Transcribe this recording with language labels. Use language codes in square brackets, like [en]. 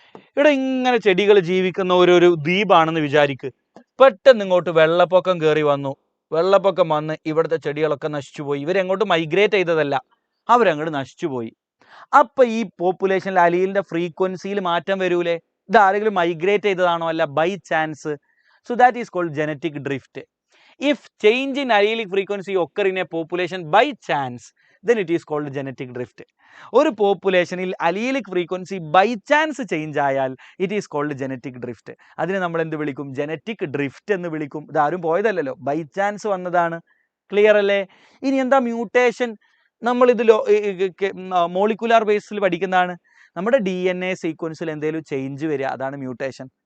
[ml] ഇവിടെ ഇങ്ങനെ ചെടികൾ ജീവിക്കുന്ന ഒരു ദ്വീപാണെന്ന് വിചാരിക്ക്. പെട്ടെന്ന് ഇങ്ങോട്ട് വെള്ളപ്പൊക്കം കയറി വന്നു. വെള്ളപ്പൊക്കം വന്ന് ഇവിടുത്തെ ചെടികളൊക്കെ നശിച്ചുപോയി. ഇവരെങ്ങോട്ട് മൈഗ്രേറ്റ് ചെയ്തതല്ല, അവരങ്ങോട്ട് നശിച്ചുപോയി. അപ്പൊ ഈ പോപ്പുലേഷനിൽ അലീലിന്റെ ഫ്രീക്വൻസിയിൽ മാറ്റം വരൂലേ? ഇത് ആരെങ്കിലും മൈഗ്രേറ്റ് ചെയ്തതാണോ? അല്ല, [en] By chance. So that is called genetic drift. If change in allelic frequency occur in a population by chance, then it is called genetic drift. [ml] ഒരു പോപ്പുലേഷനിൽ [en] Allelic frequency by chance change ആയാൽ it is called genetic drift. [ml] അതിനെ നമ്മൾ എന്ത് വിളിക്കും? Genetic drift എന്ന് വിളിക്കും. ഇതാരും പോയതല്ലല്ലോ, [en] by chance [ml] വന്നതാണ്. ക്ലിയർ അല്ലേ? ഇനി എന്താ മ്യൂട്ടേഷൻ? നമ്മൾ ഇതിലോ മോളിക്കുലാർ ബേസിൽ പഠിക്കുന്നതാണ്. നമ്മുടെ DNA സീക്വൻസിൽ എന്തെങ്കിലും ചേഞ്ച് വരിക, അതാണ് മ്യൂട്ടേഷൻ.